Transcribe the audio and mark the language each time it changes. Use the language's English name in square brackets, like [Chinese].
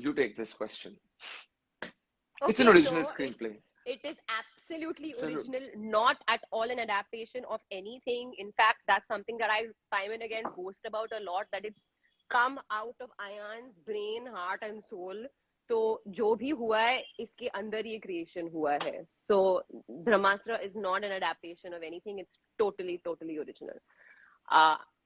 [English] You take this question. Okay, it's an original screenplay. It is absolutely original, not at all an adaptation of anything. In fact, that's something that I time and again boast about a lot, that it's come out of Ayan's brain, heart and soul. [Hindi] So, जो भी हुआ है, इसके अंदर ही creation हुआ है. [English] So, Brahmastra is not an adaptation of anything. It's totally original.